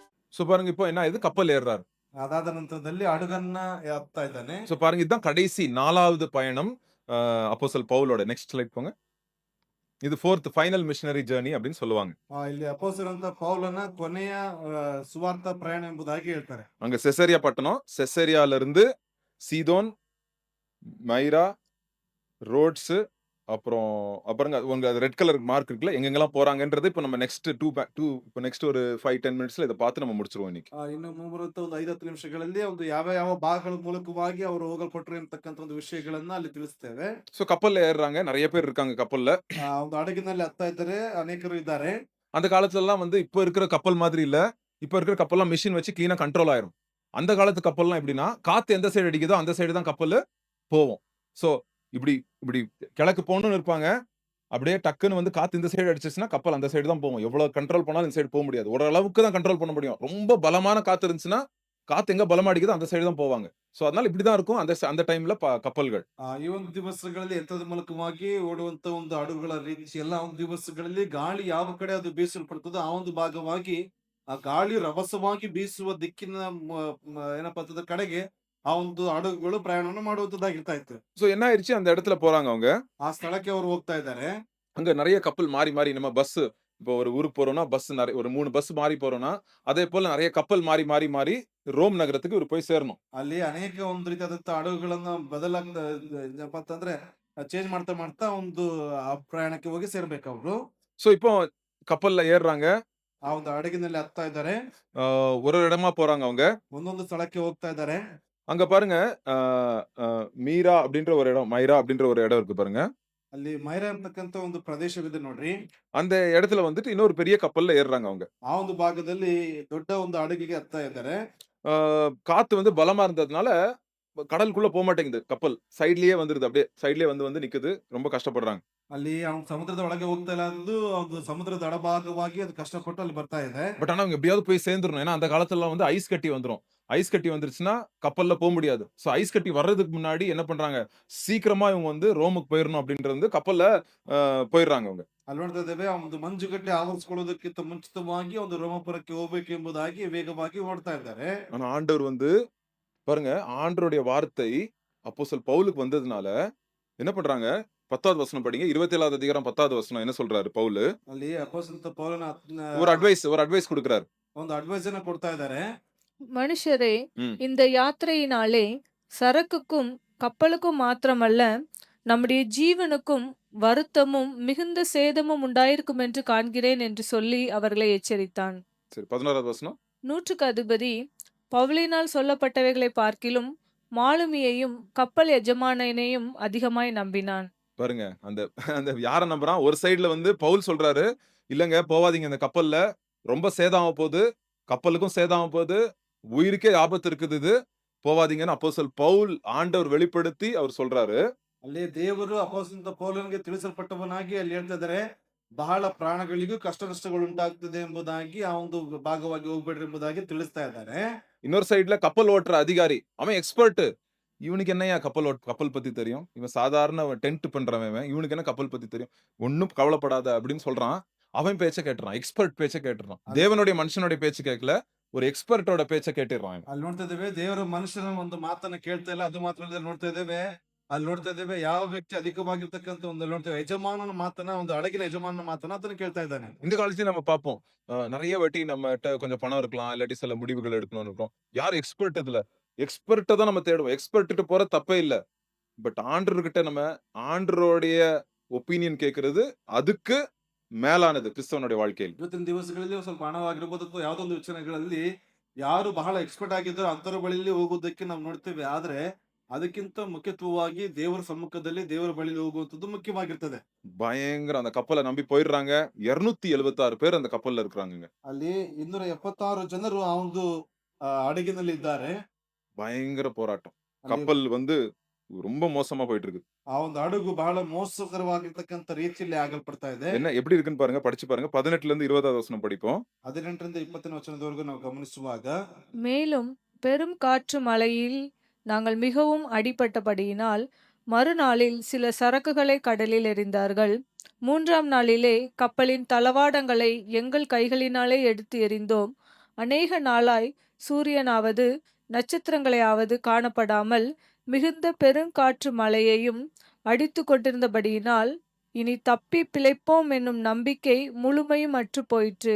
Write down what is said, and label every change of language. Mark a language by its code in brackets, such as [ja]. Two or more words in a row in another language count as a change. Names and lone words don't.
[ta] சோ பாருங்க இப்போ என்ன ஆயிடுது, கப்பல் ஏறுறாரு. [kn] ಅದಾದ ನಂತರದಲ್ಲಿ ಹಡಗನ್ನ ಹತ್ತಾ ಇದ್ದಾನೆ. [ta] சோ பாருங்க இதுதான் கடைசி 4வது பயணம் அப்போஸ்தலர் பவுலோட. [en] next slide போங்க. [ta] இது [en] 4th final missionary journey [ta] அப்படின்னு சொல்லுவாங்க. [kn] ಇಲ್ಲಿ ಅಪೊಸ್ತಲರಂತ ಪೌಲನ ಕೊನೆಯ ಸುವಾರ್ಥ ಪ್ರಯಾಣ ಎಂಬುದಾಗಿ ಹೇಳ್ತಾರೆ. [ta] அங்க செசரியா பட்டணம், செசரியால இருந்து சீதோன், மைரா, ரோட்ஸ், அப்புறம் அப்புறங்க உங்க [en] red color mark [ta] இருக்குல்ல, எங்கெங்கெல்லாம் போறாங்கன்றது இப்ப நம்ம நெக்ஸ்ட் 2 இப்ப நெக்ஸ்ட் ஒரு 5, 10 மினிட்ஸ்ல இத பார்த்து நம்ம முடிச்சுருவோம் இன்னைக்கு. [kn] ಇನ್ನು ಮುಂಬರುವಂತ ಒಂದು 5-10 ನಿಮಿಷಗಳಲ್ಲಿ ಒಂದು ಯಾವ ಯಾವ ಭಾಗಗಳ ಮೂಲಕವಾಗಿ ಅವರು ಹೋಗಲ್ಪಟ್ರು ಎಂಬತಕ್ಕಂತ ಒಂದು ವಿಷಯಗಳನ್ನ ಅಲ್ಲಿ ತಿಳಿಸ್ತೇವೆ. [ta] சோ கப்பல்ல ஏறுறாங்க. நெறைய பேர் இருக்காங்க கப்பல்ல. [kn] ಒಂದು ಹಡಗಿನಲ್ಲಿ ಹತ್ತಾ ಇದ್ದಾರೆ, ಅನೇಕರು ಇದ್ದಾರೆ. [ta] அந்த காலத்துலலாம் வந்து இப்ப இருக்கிற கப்பல் மாதிரி இல்ல. இப்ப இருக்கிற கப்பல்லாம் மெஷின் வச்சு கிளீனா கண்ட்ரோல் ஆயிரும். அந்த காலத்து கப்பல்லாம் எப்படின்னா, காத்து எந்த சைடு அடிக்குதோ அந்த சைடு தான் கப்பலு போவும். சோ இப்டி இப்டி கிழக்கு போணும்னு இருப்பாங்க. அப்படியே டக்குன்னு வந்து காத்து இந்த சைடு அடிச்சுச்சுன்னா, கப்பல் அந்த சைடு தான் போகும். எவ்வளவு கண்ட்ரோல் பண்ணாலும் இந்த சைடு போ முடியாது. ஓரளவுக்கு தான் கண்ட்ரோல் பண்ண முடியும். ரொம்ப பலமான காத்து இருந்துச்சுன்னா, காத்து எங்க பலமா அடிக்குதோ அந்த சைடு தான் போவாங்க. சோ அதனால இப்படி தான் இருக்கும் அந்த டைம்ல கப்பல்கள். [kn] ಈ ಒಂದು ದಿವಸಗಳಲ್ಲಿ ಯಂತ್ರದ ಮೂಲಕವಾಗಿ ಓಡುವಂತ ಒಂದು ಹಡಗುಗಳ ರೀತಿ ಎಲ್ಲ ಒಂದು ದಿವಸಗಳಲ್ಲಿ ಗಾಳಿ ಯಾವ ಕಡೆ ಅದು ಬೀಸಲ್ಪಡ್ತದೋ ಆ ಒಂದು ಭಾಗವಾಗಿ ಆ ಗಾಳಿ ರಭಸವಾಗಿ ಬೀಸುವ ದಿಕ್ಕಿನ ಏನಪ್ಪಾ ಅಂತಂದ್ರೆ ಕಡೆಗೆ ಆ ಒಂದು ಹಡಗುಗಳು ಪ್ರಯಾಣವನ್ನು ಮಾಡುವಂತದ್ದಾಗಿರ್ತಾ ಇತ್ತು. [ta] சோ என்ன ஆயிருச்சு, அந்த இடத்துல போறாங்க அவங்க. [kn] ಆ ಸ್ಥಳಕ್ಕೆ ಅವರು ಹೋಗ್ತಾ ಇದ್ದಾರೆ. [ta] அங்க நெறைய கப்பல் மாறி, மாறி நம்ம இப்போ ஒரு ஊருக்கு போறோம்னா, நெறைய ஒரு 3 பஸ் மாறி போறோம்னா, அதே போல நெறைய கப்பல் மாறி, மாறி, மாறி ரோம் நகரத்துக்கு இவரு போய் சேரணும். [kn] ಅಲ್ಲಿ ಅನೇಕ ಒಂದು ರೀತಿಯಾದಂತ ಹಡಗುಗಳನ್ನ ಬದಲಾಗ್ತಾ ಏನಪ್ಪಾ ಅಂತಂದ್ರೆ ಚೇಂಜ್ ಮಾಡ್ತಾ ಮಾಡ್ತಾ ಒಂದು ಆ ಪ್ರಯಾಣಕ್ಕೆ ಹೋಗಿ ಸೇರ್ಬೇಕು ಅವರು. [ta] சோ இப்போ கப்பல்ல ஏறுறாங்க. [kn] ಆ ಒಂದು ಹಡಗಿನಲ್ಲಿ ಹತ್ತಾ ಇದ್ದಾರೆ. [ta] அ ஒரு ஒரு இடமா போறாங்க அவங்க. [kn] ಒಂದೊಂದು ಸ್ಥಳಕ್ಕೆ ಹೋಗ್ತಾ ಇದ್ದಾರೆ. [ta] அங்க பாருங்க அ அ மீரா அப்படின்ற ஒரு இடம், மைரா அப்படின்ற ஒரு இடம் இருக்கு பாருங்க. [kn] ಅಲ್ಲಿ ಮೈರಾ ಅಂತಕ್ಕಂತ ಒಂದು ಪ್ರದೇಶವಿದೆ ನೋಡ್ರಿ. [ta] அந்த இடத்துல வந்துட்டு இன்னொரு பெரிய கப்பல்ல ஏறுறாங்க அவங்க. [kn] ಆ ಒಂದು ಭಾಗದಲ್ಲಿ ದೊಡ್ಡ ಒಂದು ಹಡಗಿಗೆ ಹತ್ತಾ ಇದ್ದಾರೆ. [ta] அ காத்து வந்து பலமா இருந்ததுனால, கடலுக்குள்ள போமாட்டேங்குது கப்பல். சைட்லயே வந்துருது அப்படியே. சைட்லயே வந்து வந்து நிக்குது. ரொம்ப கஷ்டப்படுறாங்க. [kn] ಅಲ್ಲಿ ಅವ್ನು ಸಮುದ್ರದ ಒಳಗೆ ಹೋಗ್ತಾ ಇಲ್ಲ ಅಂದು ಒಂದು ಸಮುದ್ರದ ಎಡಭಾಗವಾಗಿ ಅದು ಕಷ್ಟಪಟ್ಟು ಅಲ್ಲಿ ಬರ್ತಾ ಇದೆ. [ta] பட் ஆனா அவங்க எப்படியாவது போய் சேர்ந்துரணும். ஏன்னா அந்த காலத்துலலாம் வந்து ஐஸ் கட்டி வந்துரும். ஐஸ் கட்டி வந்துருச்சுன்னா, கப்பல்ல முடியாது. சோ ஐஸ் கட்டி வர்றதுக்கு முன்னாடி என்ன பண்றாங்க, சீக்கிரமா இவங்க வந்து ரோமுக்கு போயிரணும் அப்படின்றது வந்து கப்பல்ல போயிர்றாங்க அவங்க. [kn] ಅಲ್ಲಿ ನೋಡ್ತಾ ಇದ್ದೇವೆ ಆ ಒಂದು ಮಂಜುಗಡ್ಡೆ ಆವರಿಸಿಕೊಳ್ಳುವುದಕ್ಕಿಂತ ಮುಂಚಿತವಾಗಿ ಒಂದು ರೋಮಾಪುರಕ್ಕೆ ಹೋಗ್ಬೇಕು ಎಂಬುದಾಗಿ ವೇಗವಾಗಿ ಓಡ್ತಾ ಇದ್ದಾರೆ. [ta] ஆனா ஆண்டவர் வந்து பாருங்க, ஆண்டவருடைய வார்த்தை அப்போஸ்தலர் பவுலுக்கு வந்ததுனால என்ன பண்றாங்க, 10வது வசனம் படிங்க. 27வது அதிகாரம் 10வது வசனம் என்ன சொல்றாரு பவுலு? [kn] ಅಲ್ಲಿ ಅಪೊಸ್ತಲ ಪೌಲನ [ta] ஒரு அட்வைஸ் குடுக்குறாரு. [kn] ಒಂದು ಅಡ್ವೈಸ್ ಅನ್ನ ಕೊಡ್ತಾ ಇದ್ದಾರೆ. [ta] மனுஷரே, ம். இந்த யாத்திரையினாலே சரக்குக்கும் கப்பலுக்கும் மாத்திரமல்ல, நம்முடைய ஜீவனுக்கும் வருத்தமும் மிகுந்த சேதமும் உண்டாயிருக்கும் என்று காண்கிறேன் என்று சொல்லி அவர்களை எச்சரித்தான். சரி 11வது வசனம். நூற்றுக்கு அதிபதி பவுலினால் சொல்லப்பட்டவைகளை பார்க்கிலும் மாலுமியையும் கப்பல் எஜமானனையும் அதிகமாய் நம்பினான். பாருங்க, அந்த அந்த யார நம்புறான்? ஒரு சைடுல வந்து பவுல் சொல்றாரு, இல்லங்க போவாதீங்க இந்த கப்பல்ல. ரொம்ப சேதம் ஆகப்போது. கப்பலுக்கும் சேதம் ஆகப்போது. உயிருக்கே ஆபத்து இருக்குது இது. போவாதீங்கன்னு அப்போஸ்தலர் பவுல் ஆண்டவர் வெளிப்படுத்தி அவர் சொல்றாரு. [kn] ಅಲ್ಲಿ ದೇವರು ಅಪೊಸ್ತಲ ಪೌಲನಿಗೆ ತಿಳಿಸಲ್ಪಟ್ಟವನಾಗಿ ಅಲ್ಲಿ ಹೇಳ್ತಾ ಇದ್ದಾರೆ, ಬಹಳ ಪ್ರಾಣಗಳಿಗೂ ಕಷ್ಟ ನಷ್ಟಗಳು ಉಂಟಾಗ್ತದೆ ಎಂಬುದಾಗಿ ಆ ಒಂದು ಭಾಗವಾಗಿ ಹೋಗ್ಬೇಡ್ರಿ ಎಂಬುದಾಗಿ ತಿಳಿಸ್ತಾ ಇದ್ದಾರೆ. [ta] இன்னொரு சைடுல கப்பல் ஓட்டுற அதிகாரி. அவன் எக்ஸ்பர்ட். இவனுக்கு என்னய்யா கப்பல் பத்தி தெரியும்? இவன் சாதாரண டென்ட் பண்றவன் இவன். இவனுக்கு என்ன கப்பல் பத்தி தெரியும்? ஒண்ணும் கவலைப்படாத அப்படின்னு சொல்றான். அவன் பேச்ச கேட்டுறான். எக்ஸ்பர்ட் பேச்ச கேட்டுறான். [kn] ಅಲ್ಲಿ [ta] தேவனுடைய மனுஷனுடைய பேச்சு கேட்கல. ஒரு எக்ஸ்பர்ட்டோட பேச்ச கேட்டுறான் இவன். [kn] ಅಲ್ಲಿ ನೋಡ್ತಾ ಇದ್ದೇವೆ ದೇವರ ಮನುಷ್ಯನ ಒಂದು ಮಾತನ್ನ ಕೇಳ್ತಾ ಇಲ್ಲ. ಅದು ಮಾತ್ರ ಅಲ್ಲದೆ ನೋಡ್ತಾ ಇದ್ದೇವೆ. ಅಲ್ಲಿ ನೋಡ್ತಾ ಇದ್ದೇವೆ ಯಾವ ವ್ಯಕ್ತಿ ಅಧಿಕವಾಗಿರ್ತಕ್ಕಂಥ ಒಂದು ನೋಡ್ತೇವೆ ಯಜಮಾನನ ಮಾತನ್ನ ಒಂದು ಹಡಗಿನ ಯಜಮಾನನ ಮಾತನ್ನ ಅದನ್ನ ಕೇಳ್ತಾ ಇದ್ದಾನೆ. [ta] இந்த காலத்தையும் நம்ம பார்ப்போம். நெறைய வாட்டி நம்மட்ட கொஞ்சம் பணம் இருக்கலாம். இல்லாட்டி சில முடிவுகள் எடுக்கணும்னு இருக்கும். யார் எக்ஸ்பர்ட் இதுல? எக்ஸ்பர்ட்ட தான் நம்ம தேடுவோம். எக்ஸ்பர்ட்ட போற தப்பே இல்ல. பட் ஆண்டவர்கிட்ட நம்ம ஆண்டவருடைய ஒப்பீனியன் கேட்கிறது அதுக்கு மேலானது கிறிஸ்தவனுடைய வாழ்க்கையில். [kn] ಇವತ್ತಿನ ದಿವಸಗಳಲ್ಲಿ ಸ್ವಲ್ಪ ಹಣವಾಗಿರ್ಬೋದು ಅಥವಾ ಯಾವುದೋ ಒಂದು ವಿಚಾರಗಳಲ್ಲಿ ಯಾರು ಬಹಳ ಎಕ್ಸ್ಪರ್ಟ್ ಆಗಿದ್ದಾರೋ ಅಂತರ ಬಳಿಯಲ್ಲಿ ಹೋಗುವುದಕ್ಕೆ ನಾವು ನೋಡ್ತೇವೆ. ಆದ್ರೆ ಅದಕ್ಕಿಂತ ಮುಖ್ಯತ್ವವಾಗಿ ದೇವರ ಸಮ್ಮುಖದಲ್ಲಿ ದೇವರ ಬಳಿಯಲ್ಲಿ ಹೋಗುವಂತದ್ದು ಮುಖ್ಯವಾಗಿರ್ತದೆ. [ta] பயங்கரம் அந்த கப்பல நம்பி போயிடுறாங்க. 276 பேர் அந்த கப்பல்ல இருக்கிறாங்கங்க. [kn] ಅಲ್ಲಿ 276 ಜನರು ಆ ಒಂದು ಹಡಗಿನಲ್ಲಿ ಇದ್ದಾರೆ. [ta] பயங்கர போராட்டம். [kn] ಅಲ್ಲಿ [ta] கப்பல் வந்து ரொம்ப மோசமா போயிட்டு இருக்கு. [kn] ಆ ಒಂದು ಹಡಗು ಬಹಳ ಮೋಸಕರವಾಗಿರ್ತಕ್ಕಂಥ ರೀತಿಯಲ್ಲಿ ಆಗಲ್ಪಡ್ತಾ ಇದೆ. [ta] என்ன எப்படி இருக்குன்னு பாருங்க, படிச்சு பாருங்க. 18ல இருந்து 20வது வசனம் படிப்போம். [kn] 18ರಿಂದ 20ನೇ ವಚನದವರೆಗೂ ನಾವು ಗಮನಿಸುವಾಗ [ta] மேலும் பெரும் காற்று மழையில் நாங்கள் மிகவும் அடிபட்டபடியினால் மறுநாளில் சில சரக்குகளை கடலில் எறிந்தார்கள். 3ஆம் நாளிலே கப்பலின் தளவாடங்களை எங்கள் கைகளினாலே எடுத்து எறிந்தோம். அநேக நாளாய் சூரியனாவது நட்சத்திரங்களையாவது காணப்படாமல் மிகுந்த பெருங்காற்று மழையையும் அடித்து கொண்டிருந்தபடியினால் இனி தப்பி பிழைப்போம் என்னும் நம்பிக்கை முழுமையும் அற்று போயிற்று.